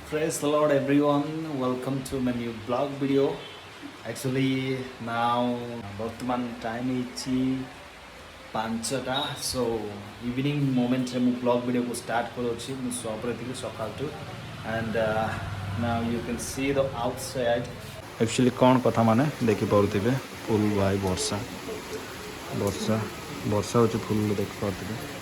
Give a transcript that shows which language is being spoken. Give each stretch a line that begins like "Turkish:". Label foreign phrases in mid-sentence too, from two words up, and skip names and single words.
English: Praise the Lord, everyone. Welcome to my new blog video. Actually, now
Odia: ବର୍ତ୍ତମାନ ଟାଇମ୍ ହେଇଛି 5ଟା
English: so evening momentre
Odia: ମୁଁ
English: blog videoku start
Odia: କରୁଅଛି ମୁଁ ସପ୍ରେ ଥିଲି ସକାଳଠୁ
English: and now you can see the outside actually
Odia: କ'ଣ କଥା ମାନେ ଦେଖିପାରୁଥିବେ ଫୁଲ୍ ଭାଇ ବର୍ଷା ବର୍ଷା ବର୍ଷା ହେଉଛି ଫୁଲ୍ ଦେଖିପାରୁଥିବେ